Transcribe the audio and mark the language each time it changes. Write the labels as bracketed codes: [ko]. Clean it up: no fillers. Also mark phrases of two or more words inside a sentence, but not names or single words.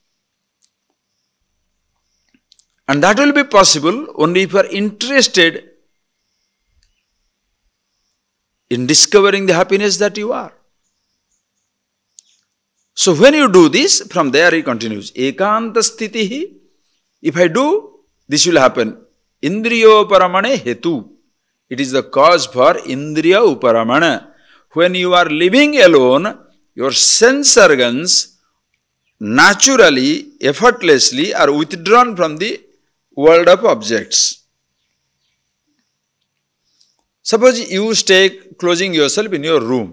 [en] And that will be possible only if you are interested in discovering the happiness that you are. So when you do this, from there he continues. [sa] Ekanta sthitihi. [en] If I do, this will happen. [sa] Indriyo paramane hetu. [en] It is the cause for indriya uparamana. When you are living alone, your sense organs naturally, effortlessly are withdrawn from the world of objects. Suppose you stay closing yourself in your room.